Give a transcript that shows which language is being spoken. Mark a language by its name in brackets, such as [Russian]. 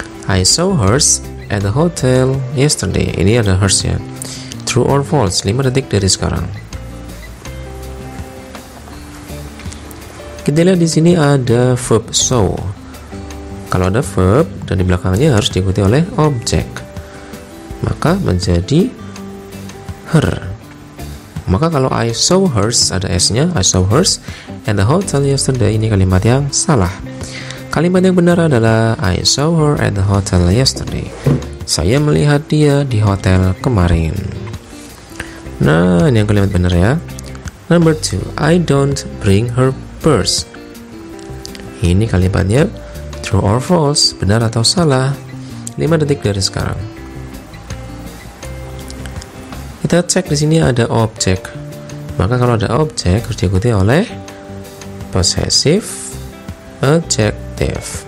[English] I saw hers at the hotel yesterday. [Indonesian] Ini ada hers ya. [English] True or false, [Indonesian] 5 detik dari sekarang. Kita lihat di sini ada verb saw. Kalau ada verb dan di belakangnya harus diikuti oleh objek, maka menjadi her. Maka kalau [English] I saw hers, [Indonesian] ada S-nya, [English] I saw hers at the hotel yesterday, [Indonesian] ini kalimat yang salah. Kalimat yang benar adalah [English] I saw her at the hotel yesterday. [Indonesian] Saya melihat dia di hotel kemarin. Nah, ini yang kalimat benar ya. [English] Number 2, I don't bring her purse. [Indonesian] Ini kalimatnya [English] true or false, [Indonesian] benar atau salah. 5 detik dari sekarang. Kita cek di sini ada objek. Maka kalau ada objek harus diikuti oleh possessive adjective.